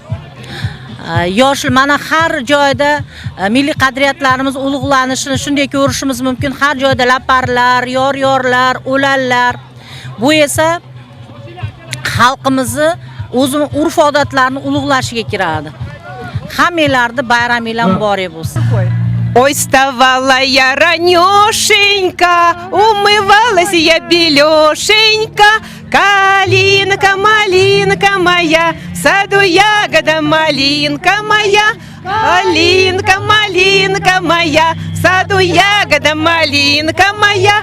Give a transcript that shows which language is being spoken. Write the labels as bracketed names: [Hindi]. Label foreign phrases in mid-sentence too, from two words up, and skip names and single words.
[Uzbek] Yoshlar mana har joyda milliy qadriyatlarimiz ulug'lanishini shunday ko'rishimiz mumkin. Har joyda laparlar, yor-yorlar, o'lanlar. Bu esa xalqimizni o'zini urf-odatlarini ulug'lashiga kiradi. Hammanglarni bayramingiz muborak bo'lsin. [Russian] Ой, вставала я ранешенько, умывалась я белешенько. Калинка, малинка моя, в саду ягода малинка моя. Калинка, малинка моя, в саду ягода малинка моя.